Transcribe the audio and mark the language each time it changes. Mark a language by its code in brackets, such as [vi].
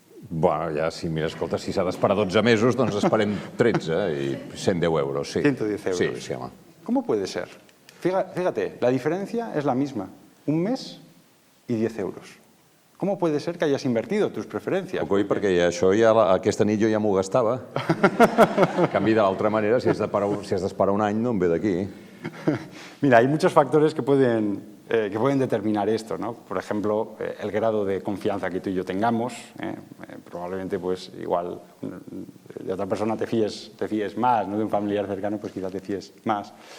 [ca] Bueno, ja, si mira, escolta, si s'ha d'esperar 12 mesos, doncs esperem 13 i 110 euros, sí. 110 euros. Sí, sí, home. [es] ¿Cómo puede ser? Fíjate, la diferencia es la misma. Un mes y 10 euros. ¿Cómo puede ser que hayas invertido tus preferencias? [ca] Coi, perquè això ja, aquesta nit jo ja m'ho gastava. En canvi, de l'altra manera, si has d'esperar un any, no em ve d'aquí. [es] Mira, hay muchos factores que pueden determinar esto, ¿no? Por ejemplo, el grado de confianza que tú y yo tengamos. Probablemente, pues, igual de otra persona te fíes más, ¿no? De un familiar cercano, pues quizá te fíes más.